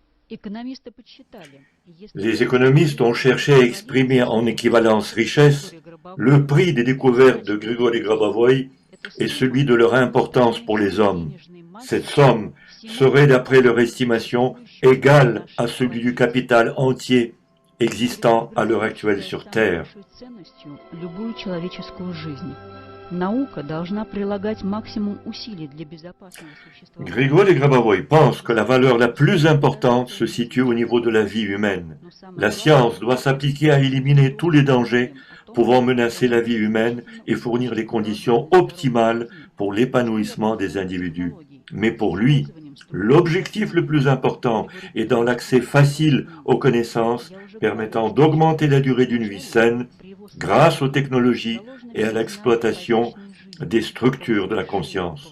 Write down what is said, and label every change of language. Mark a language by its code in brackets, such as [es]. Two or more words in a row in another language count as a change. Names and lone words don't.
[ru] Экономисты подсчитали, если [fr] Les économistes ont cherché à exprimer en équivalence richesse le prix des découvertes de Grigori Grabovoi et celui de leur importance pour les hommes. Cette somme serait, d'après leur estimation, égale à celui du capital entier existant à l'heure actuelle sur Terre. [ru] Любую человеческую жизнь. Наука должна прилагать максимум усилий для безопасного существования. [fr] Grigori Grabovoi pense que la valeur la plus importante se situe au niveau de la vie humaine. La science doit s'appliquer à éliminer tous les dangers pouvant menacer la vie humaine et fournir les conditions optimales pour l'épanouissement des individus. Mais pour lui, l'objectif le plus important est dans l'accès facile aux connaissances permettant d'augmenter la durée d'une vie saine grâce aux technologies et à l'exploitation des structures de la conscience.